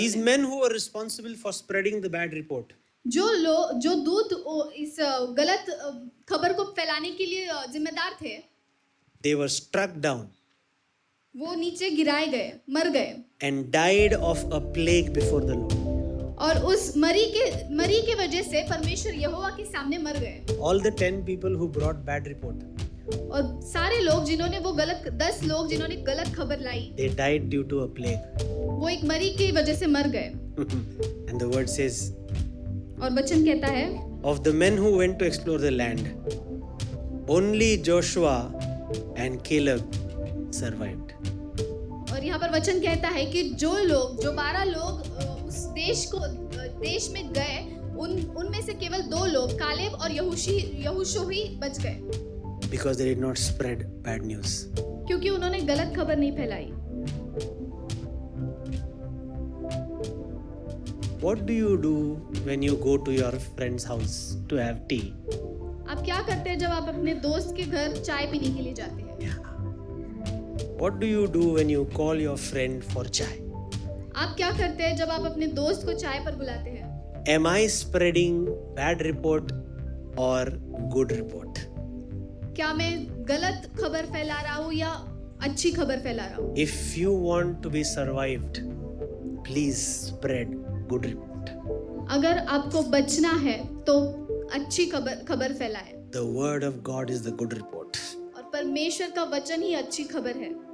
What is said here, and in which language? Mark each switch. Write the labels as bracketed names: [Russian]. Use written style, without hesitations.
[English] These men who were responsible for spreading the bad report, [Hindi] जो दूत इस गलत खबर को फैलाने के लिए जिम्मेदार थे, [English] they were struck down [Hindi] वो नीचे गिराए गए, मर गए, [English] and died of a plague before the Lord. [Hindi] और उस मरी के वजह से परमेश्वर यहोवा के सामने मर गए। [English] All the 10 people who brought bad report, [Hindi] और सारे लोग जिन्होंने 10 लोग जिन्होंने गलत खबर लाई, [English] they died due to a plague. [Hindi] वो एक मरी की वजह से मर गए। [English] And the word says, [Hindi] और वचन कहता है, [English] of the men who went to explore the land, only Joshua and Caleb survived. [Hindi] और यहाँ पर वचन कहता है कि जो 12 लोग उस देश में गए, उनमें से केवल 2 लोग कालेब और यहोशू ही बच गए, [English] Because they did not spread bad news. [Hindi] क्योंकि उन्होंने गलत खबर नहीं फैलाई। [English] What do you do when you go to your friend's house to have tea? [Hindi] आप क्या करते हैं जब आप अपने दोस्त के घर चाय पीने के लिए जाते हैं? [English] What do you do when you call your friend for chai? [Hindi] आप क्या करते हैं जब आप अपने दोस्त को चाय पर बुलाते हैं? [English] Am I spreading bad report or good report? [Hindi] क्या मैं गलत खबर फैला रहा हूँ या अच्छी खबर फैला रहा हूँ? [English] If you want to be survived, please spread good report. [Hindi] अगर आपको बचना है तो अच्छी खबर फैलाएं। [English] The word of God is the good report. [Hindi] और परमेश्वर का वचन ही अच्छी खबर है।